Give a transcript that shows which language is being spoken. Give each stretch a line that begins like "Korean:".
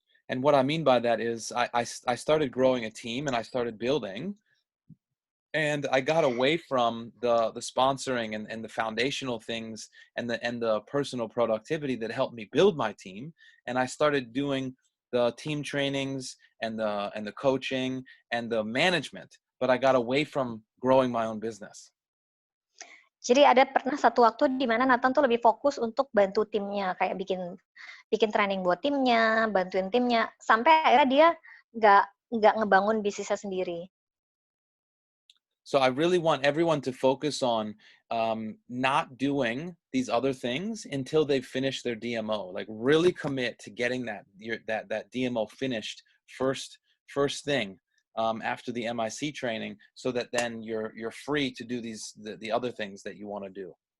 English: And what I mean by that is I started growing a team and I started building, and I got away from the sponsoring and the foundational things and the personal productivity that helped me build my team, and I started doing the team trainings and the coaching and the management, but I got away from growing my own business.
Indonesian: Jadi ada pernah satu waktu di mana Nathan tuh lebih fokus untuk bantu timnya, kayak bikin training buat timnya, bantuin timnya, sampai akhirnya dia nggak ngebangun bisnisnya sendiri.
English: So I really want everyone to focus on not doing these other things until they finish their DMO. Like really commit to getting that DMO finished first thing after the MIC training, so that then you're free to do the other things that you want to do.